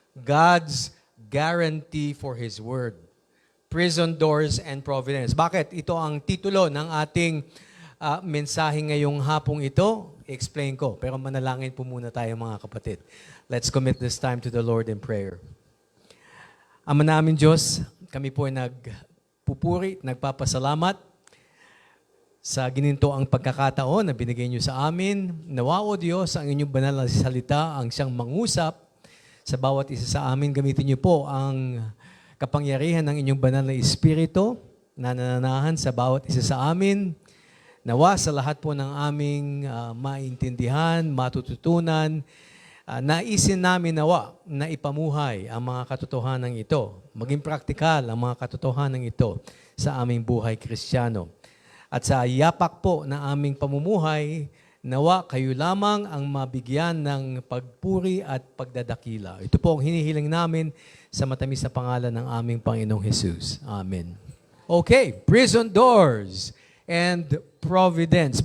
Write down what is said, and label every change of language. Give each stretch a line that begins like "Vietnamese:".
English: God's guarantee for His Word. Prison Doors and Providence.
Filipino: Bakit? Ito ang titulo ng ating mensahe ngayong hapong ito. I-explain ko. Pero manalangin po muna tayo mga kapatid.
English: Let's commit this time to the Lord in prayer.
Filipino: Ama namin Diyos, kami po ay nagpupuri, nagpapasalamat sa gininto ang pagkakataon na binigay niyo sa amin. Nawa o Diyos, ang inyong banal na salita, ang siyang mangusap sa bawat isa sa amin. Gamitin niyo po ang kapangyarihan ng inyong banal na Espiritu na nananahan sa bawat isa sa amin. Nawa sa lahat po ng aming maintindihan, matututunan, naisin namin nawa na ipamuhay ang mga katotohanan ito. Maging praktikal ang mga katotohanan ito sa aming buhay Kristiyano. At sa yapak po na aming pamumuhay, nawa kayo lamang ang mabigyan ng pagpuri at pagdadakila. Ito po ang hinihiling namin sa matamis na pangalan ng aming Panginoong Jesus. Amen.
English: Okay, prison doors and providence.